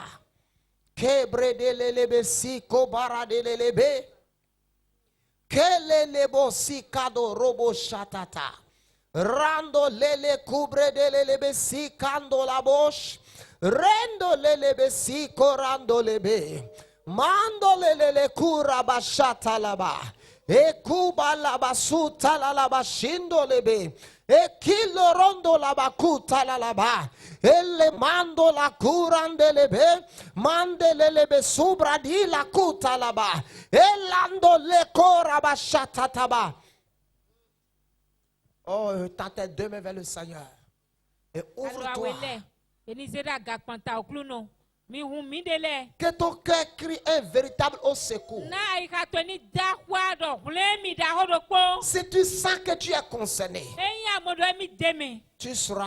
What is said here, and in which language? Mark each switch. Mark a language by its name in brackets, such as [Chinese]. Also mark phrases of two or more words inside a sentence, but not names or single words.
[French] Kebredelelebe si kobaradelelebe. Kelelebo si kado robo shatata. Rando lele kubredelelebe si kando la bosh. Rendo lelebe si korando lebe. Mando lele kura bashata laba. E kuba laba suta la laba shindo lebe. E kilo rondo la bakuta la laba. Elle mando la curandelebe. Mandelebe subra di la kuta laba. Elando le kora bashata taba. Oh, tends tes deux mains vers le Seigneur. Et ouvre-toi. Que ton cœur crie un véritable au secours. Si tu sens que tu es concerné, tu seras.